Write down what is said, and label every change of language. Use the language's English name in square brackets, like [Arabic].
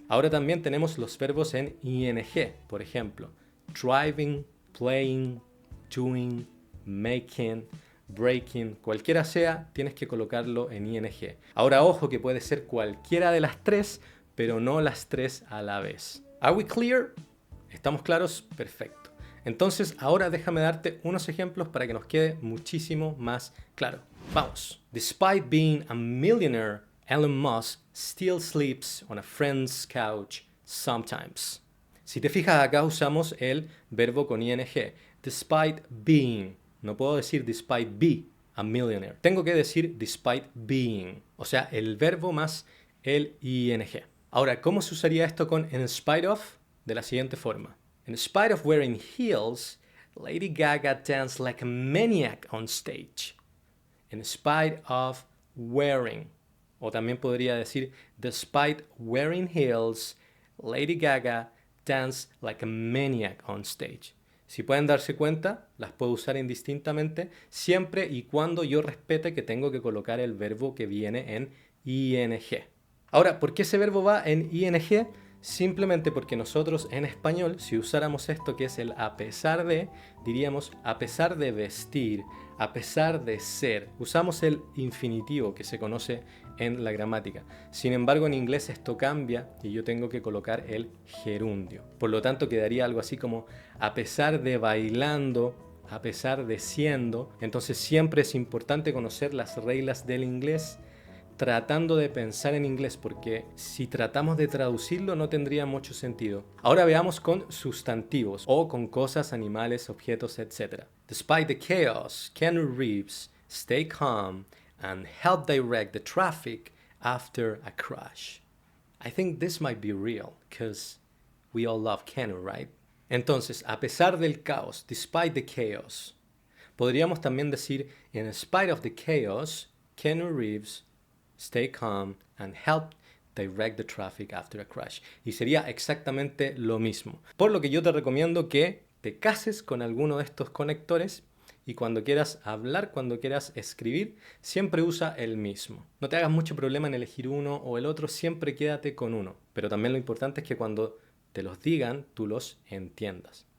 [Spanish] Ahora también tenemos los verbos en ing, por ejemplo, driving, playing, doing, making, breaking, cualquiera sea, tienes que colocarlo en ing. Ahora ojo que puede ser cualquiera de las 3, pero no las 3 a la vez. [English] Are we clear? [Spanish] ¿Estamos claros? Perfecto. Entonces ahora déjame darte unos ejemplos para que nos quede muchísimo más claro. Vamos. [English] Despite being a millionaire, Elon Musk still sleeps on a friend's couch sometimes. [Spanish] Si te fijas acá usamos el verbo con ing. [English] Despite being. [Spanish] No puedo decir [English] despite be a millionaire. [Spanish] Tengo que decir [English] despite being. [Spanish] O sea, el verbo más el ing. Ahora, ¿cómo se usaría esto con in spite of? De la siguiente forma. [English] In spite of wearing heels, Lady Gaga danced like a maniac on stage. In spite of wearing. [Spanish] O también podría decir, [English] despite wearing heels, Lady Gaga danced like a maniac on stage. [Spanish] Si pueden darse cuenta, las puedo usar indistintamente siempre y cuando yo respete que tengo que colocar el verbo que viene en ing. Ahora, ¿por qué ese verbo va en ing? Simplemente porque nosotros en español, si usáramos esto que es el a pesar de, diríamos a pesar de vestir, a pesar de ser. Usamos el infinitivo que se conoce en la gramática. Sin embargo, en inglés esto cambia y yo tengo que colocar el gerundio. Por lo tanto, quedaría algo así como a pesar de bailando, a pesar de siendo. Entonces siempre es importante conocer las reglas del inglés tratando de pensar en inglés, porque si tratamos de traducirlo no tendría mucho sentido. Ahora veamos con sustantivos o con cosas, animales, objetos, etc. [English] Despite the chaos, Keanu Reeves stay calm and help direct the traffic after a crash. I think this might be real, because we all love Keanu, right? [Spanish] Entonces, a pesar del caos, [English] despite the chaos, [Spanish] podríamos también decir, [English] in spite of the chaos, Keanu Reeves stay calm and help direct the traffic after a crash. [Spanish] Y sería exactamente lo mismo. Por lo que yo te recomiendo que te cases con alguno de estos conectores y cuando quieras hablar, cuando quieras escribir, siempre usa el mismo. No te hagas mucho problema en elegir uno o el otro, siempre quédate con uno. Pero también lo importante es que cuando te los digan, tú los entiendas.